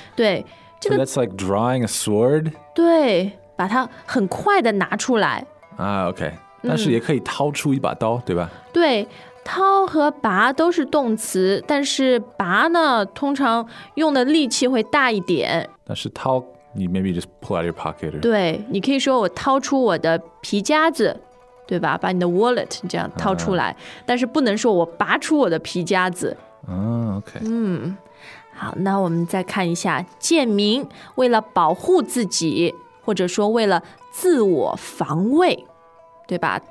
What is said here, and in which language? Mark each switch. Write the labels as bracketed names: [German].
[Chinese] 对，这个 [English] so that's like drawing a sword。 [Chinese] 对，把它很快的拿出来。 OK， 但是也可以掏出一把刀，对吧？对，掏和拔都是动词，但是拔呢，通常用的力气会大一点。但是掏，你 [English] maybe just pull out your pocket. [Chinese] 对，你可以说我掏出我的皮夹子，对吧？把你的 wallet 这样掏出来，但是不能说我拔出我的皮夹子。 OK。好，那我们再看一下，建明为了保护自己，或者说为了自我防卫，对吧？